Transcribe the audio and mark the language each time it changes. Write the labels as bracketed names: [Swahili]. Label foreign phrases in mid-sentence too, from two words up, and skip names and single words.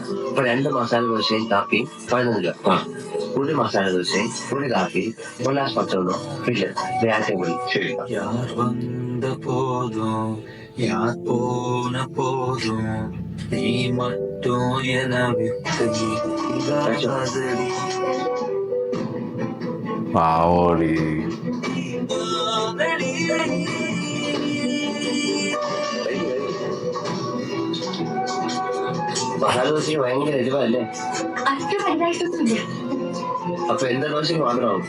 [Malayalam] ഇപ്പൊ 2 മസാല ദോശയും കാപ്പിയും 11 രൂപ. ഒരു മസാല ദോശയും ഒരു കാപ്പിയും ഒരു ഗ്ലാസ് പച്ചവെള്ളം ഇല്ല നേരത്തെ കൂടി. ശരി. [Tamil] யார் வந்த போதும் யார் போன போதும் நீ மட்டும் என விட்டு நீங்காதடி. [Malayalam] പാവോടി. മസാല ദോശയ്ക്ക് ഭയങ്കര എരിവല്ലേ? അത്ര വലുതായിട്ടൊന്നുമില്ല. അപ്പൊ എന്താ ദോശയ്ക്ക് മാത്രമാവും?